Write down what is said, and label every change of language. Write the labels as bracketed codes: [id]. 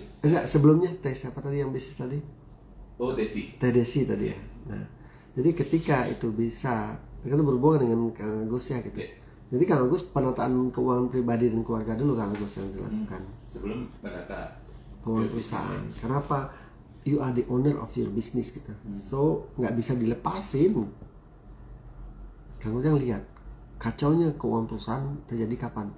[id] Enggak, sebelumnya teh siapa tadi yang bisnis tadi? Oh, Desi. Teh Desi tadi ya. Nah, jadi ketika itu bisa, itu berhubungan dengan Kang Agus ya gitu. [en] Yeah. [id] Jadi Kang Agus penataan keuangan pribadi dan keluarga dulu Kang Agus yang dilakukan. Sebelum menata Keuangan perusahaan. Kenapa? [en] You are the owner of your business gitu. [id] So nggak bisa dilepasin. Kang Agus yang lihat kacaunya keuangan perusahaan terjadi kapan?